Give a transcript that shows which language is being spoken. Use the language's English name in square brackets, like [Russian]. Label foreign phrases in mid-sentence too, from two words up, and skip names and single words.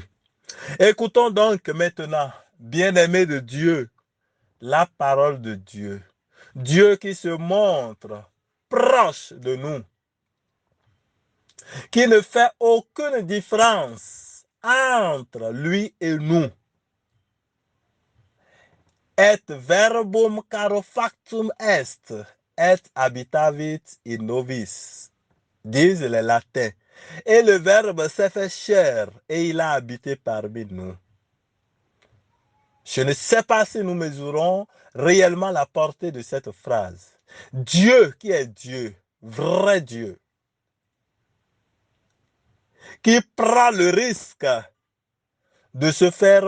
[French] Écoutons donc maintenant, bien-aimés de Dieu, la parole de Dieu. Dieu qui se montre proche de nous, qui ne fait aucune différence entre lui et nous. [Latin] Et verbum caro factum est, et habitavit in nobis, [French] disent les latins. Et le verbe s'est fait chair et il a habité parmi nous. Je ne sais pas si nous mesurons réellement la portée de cette phrase. Dieu qui est Dieu, vrai Dieu, qui prend le risque de se faire